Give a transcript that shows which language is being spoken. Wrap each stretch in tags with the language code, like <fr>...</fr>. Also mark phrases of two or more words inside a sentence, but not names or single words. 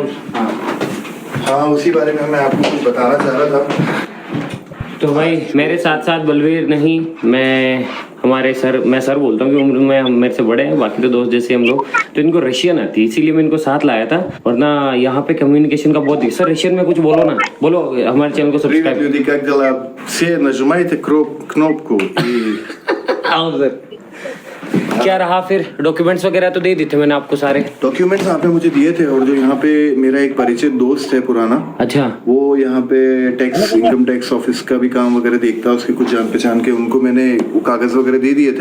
<hi>हाँ उसी बारे में मैं आपको कुछ बताना चाह रहा था। तो भाई मेरे साथ साथ बलवीर नहीं, मैं हमारे सर, मैं सर बोलता हूँ कि उम्र में हम मेरे से बड़े हैं, बाकी तो दोस्त जैसे हम लोग। तो इनको रशियन आती है, इसीलिए मैं इनको साथ लाया था, वरना यहाँ पे कम्युनिकेशन का बहुत। सर रशियन में कुछ बोलो ना, बोलो हमारे चैनल को</hi> <ru>Привет,</ru> <hi>सब्सक्राइब।</hi> <ru>люди, как дела? Все нажимайте кнопку и</ru> <hi>आओ सर। क्या रहा फिर? डॉक्यूमेंट्स वगैरह तो दे दिए थे मैंने आपको सारे। डॉक्यूमेंट्स आपने मुझे दिए थे, और जो यहाँ पे मेरा एक परिचित दोस्त है पुराना, अच्छा वो यहाँ पे</hi> <en>tax, income tax office</en> <hi>का भी काम वगैरह देखता है, उसके कुछ जान पहचान के, उनको मैंने वो कागज वगैरह दे दिए थे</hi>